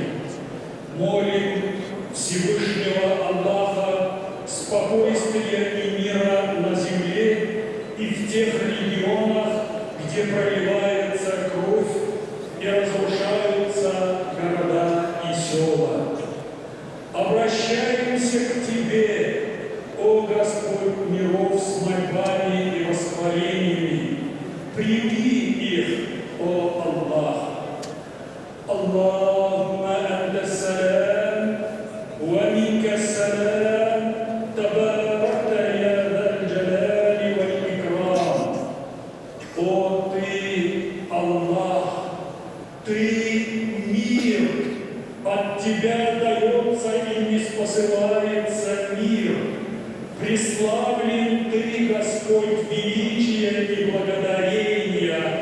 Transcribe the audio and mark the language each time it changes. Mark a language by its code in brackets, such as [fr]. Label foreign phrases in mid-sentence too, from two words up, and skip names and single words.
[ru] Молим Всевышнего Аллаха спокойствия и мира на земле и в тех регионах, где проливается кровь и разрушаются города и села. Обращаемся к Тебе, о Господь миров, с мольбами и восхвалениями. Прими их, о Аллах. [ar] اللهم أنت السلام، ومنك السلام، تباركت يا ذا الجلال والإكرام. [ru] О Ты, Аллах, Ты мир, от Тебя дается и ниспосылается мир. Преславлен Ты, Господь, величия и благодарения.